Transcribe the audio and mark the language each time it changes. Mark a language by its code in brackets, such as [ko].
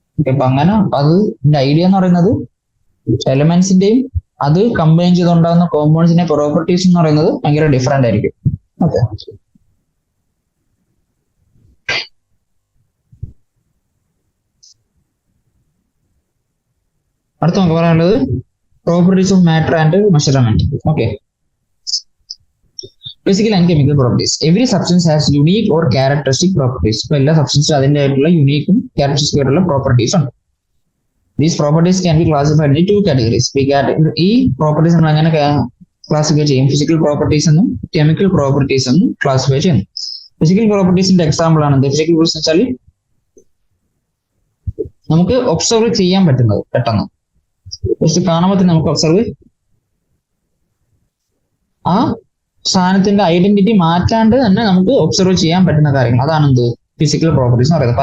[ml] അപ്പൊ അങ്ങനെ അതിന്റെ ഐഡിയ എന്ന് പറയുന്നത് എലമെന്റ്സിന്റെയും അത് കമ്പൈൻ ചെയ്തുണ്ടാകുന്ന കോമ്പൗണ്ട്സിന്റെ പ്രോപ്പർട്ടീസ് എന്ന് പറയുന്നത് ഭയങ്കര ഡിഫറെന്റ് ആയിരിക്കും. ഓക്കെ, അടുത്ത നമുക്ക് പറയാനുള്ളത് properties of matter and measurement. [en] Okay, physical and chemical properties. Every substance has unique or characteristic properties. [ml] ഇപ്പൊ എല്ലാ സബ്സ്റ്റൻസും അതിൻ്റെതായിട്ടുള്ള യുണീക്കും ക്യാരക്ടറിസ്റ്റിക് ആയിട്ടുള്ള പ്രോപ്പർട്ടീസ് ഉണ്ട്. [en] These properties can be classified into two categories. [ml] ഈ പ്രോപ്പർട്ടീസ് നമ്മൾ എങ്ങനെ ക്ലാസിഫൈ ചെയ്യും? ഫിസിക്കൽ പ്രോപ്പർട്ടീസ് എന്നും കെമിക്കൽ പ്രോപ്പർട്ടീസ് എന്നും ക്ലാസിഫൈ ചെയ്യുന്നു. ഫിസിക്കൽ പ്രോപ്പർട്ടീസിന്റെ എക്സാമ്പിൾ ആണ് എന്ത്? ഫിസിക്കൽ പ്രോപ്പർട്ടീസ് വെച്ചാൽ നമുക്ക് ഒബ്സർവ് ചെയ്യാൻ പറ്റുന്നത്, പെട്ടെന്ന് ജസ്റ്റ് കാണുമ്പോൾ തന്നെ നമുക്ക് ഒബ്സർവ് ആ സാധനത്തിന്റെ ഐഡന്റിറ്റി മാറ്റാണ്ട് തന്നെ നമുക്ക് ഒബ്സർവ് ചെയ്യാൻ പറ്റുന്ന കാര്യങ്ങൾ, അതാണ് എന്ത് ഫിസിക്കൽ പ്രോപ്പർട്ടീസ് എന്ന് പറയുന്നത്.